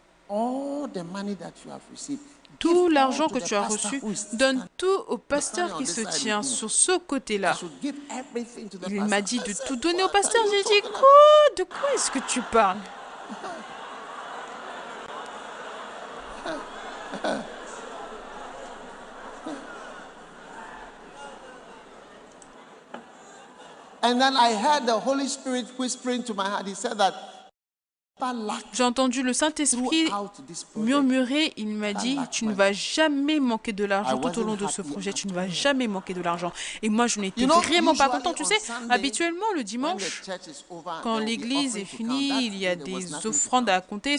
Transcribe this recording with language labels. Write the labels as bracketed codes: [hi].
[en] All the money that you have received. [fr] Tout l'argent que tu as reçu, donne tout au pasteur qui se tient sur ce côté-là. Il m'a dit de tout donner au pasteur. J'ai dit, quoi? De quoi est-ce que tu parles? [en] And then I heard the Holy Spirit whispering to my heart. He said that [fr] j'ai entendu le Saint-Esprit murmurer, il m'a dit, tu ne vas jamais manquer de l'argent tout au long de ce projet, tu ne vas jamais manquer de l'argent. Et moi, je n'étais vraiment pas content. Tu sais, habituellement, le dimanche, quand l'église est finie, il y a des offrandes à compter.